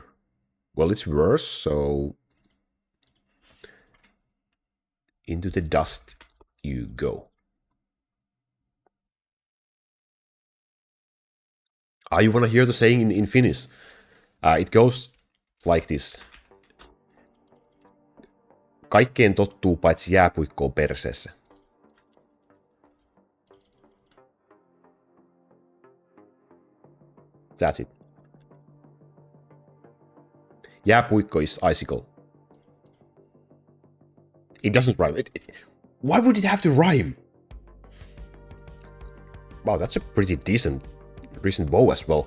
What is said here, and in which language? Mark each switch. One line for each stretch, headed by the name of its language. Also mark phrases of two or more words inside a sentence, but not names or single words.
English: Well, it's worse, so... Into the dust you go. You want to hear the saying in Finnish? It goes like this.
Finnish: Kaikkeen tottuu paitsi jääpuikkoon perseessä.
English: That's it. Jääpuikko is icicle. It doesn't rhyme. Why would it have to rhyme? Wow, that's a pretty decent bow as well.